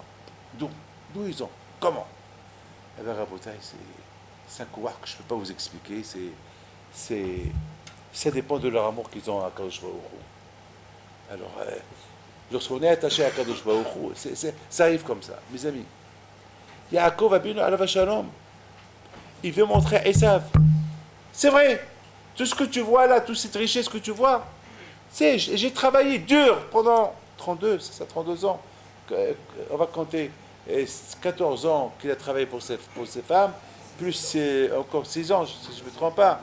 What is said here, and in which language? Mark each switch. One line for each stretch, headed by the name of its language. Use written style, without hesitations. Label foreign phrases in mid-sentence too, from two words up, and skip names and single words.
French: D'où ils ont. Comment? Eh bien, Rabotai, c'est un pouvoir que je ne peux pas vous expliquer. Ça dépend de leur amour qu'ils ont à Kadosh Baruch Hu. Alors, lorsqu'on est attaché à Kadosh Baruch Hu, ça arrive comme ça, mes amis.
Hebrew: יעקב אבינו עליו שלום,
French: il veut montrer à Esav. C'est vrai, tout ce que tu vois là, toute cette richesse que tu vois, j'ai travaillé dur pendant 32 ans. On va compter 14 ans qu'il a travaillé pour ces femmes, plus encore 6 ans, si je ne me trompe pas.